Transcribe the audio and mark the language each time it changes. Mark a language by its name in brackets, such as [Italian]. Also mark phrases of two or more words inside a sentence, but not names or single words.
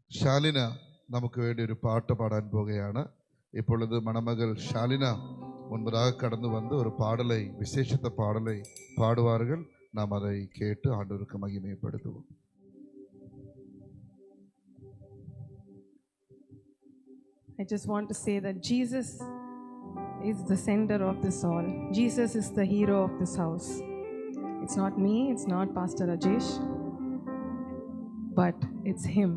[Malayalam] ഷാലിന നമുക്ക് വേണ്ടി ഒരു പാട്ട് പാടാൻ പോകുകയാണ്. [Tamil] இப்பொழுது மணமகள் ஷாலினா முன்பதாக கடந்து வந்து ஒரு பாடலை, விசேஷத்த பாடலை பாடுவார்கள். நாம் அதை கேட்டு ஆண்டவருக்கு மகிமைப்படுத்துவோம். [English] I just want to say that Jesus is the center of this all. Jesus is the hero of this house. It's not me, it's not Pastor Rajesh, but it's him.